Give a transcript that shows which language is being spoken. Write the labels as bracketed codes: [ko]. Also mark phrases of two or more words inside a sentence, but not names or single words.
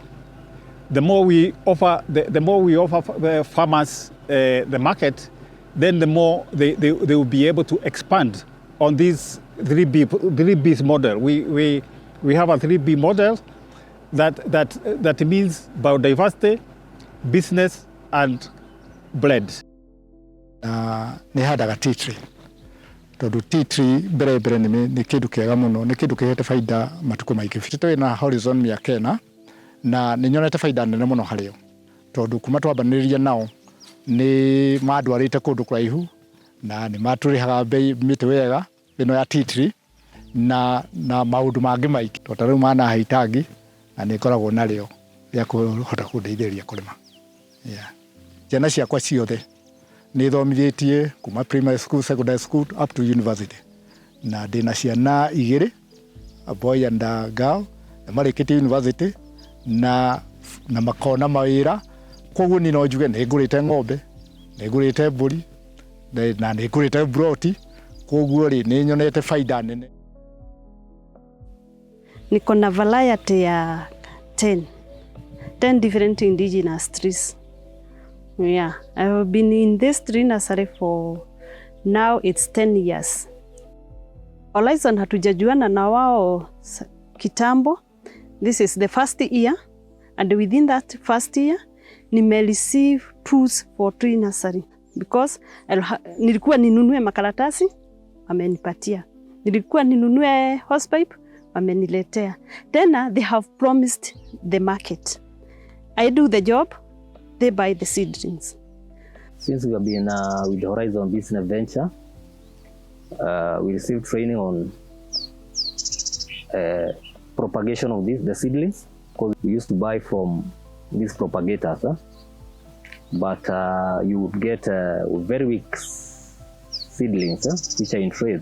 [en] The more we offer farmers the market, then the more they will be able to expand on this 3B model. We have a 3B model that means biodiversity, business, and blend. [ki] Nĩ handaga [en] tea tree. [ki] Tondũ [en] tea tree [ki] mbere nĩ kĩndũ kĩega mũno, nĩ kĩndũ kĩhete faida matukũ maingĩ. Tũrĩ na Horizon mĩaka ĩna na nĩ nyonete faida nene mũno harĩo. Tondũ kuma twambanĩrĩria nao nĩ mandwarĩte kũndũ kũraihu na nĩ matũrĩhaga bei mĩtĩ wega ĩno ya [en] tea tree [ki] na maũndũ mangĩ maingĩ. Tondũ rĩu mana hitangi na nĩ ngoragwo narĩo rĩa kũhota kũndeithĩrĩria kũrĩma. Ciana ciakwa ciothe nĩ thomithĩtie kuma [en] primary school, secondary school up to university. [ki] Na ndĩna ciana igĩrĩ, [en] a boy and a girl, [ki] na marĩkĩtie university na makona mawĩra. Koguo niĩ no njuge nĩ ngũrĩte ng'ombe, nĩ ngũrĩte mbũri na nĩ ngũrĩte broti. Koguo rĩ nĩ nyonete faida nene. [sw] Niko na variety ya [en] 10 different indigenous trees. Yeah, I have been in this tree nursery for now it's 10 years. [sw] Horizon hatujajuana na wao kitambo. [en] This is the first year, and within that first year, nime receive tools for tree nursery. [sw] because nilikuwa ninunue makaratasi wamenipatia, nilikuwa ninunue hosepipe wameniletea. [en] Tena they have promised the market. I do the job, they buy the seedlings. Since we have been with Horizon Business Venture, we received training on propagation of the seedlings, because we used to buy from these propagators, but you would get very weak seedlings which are in trays.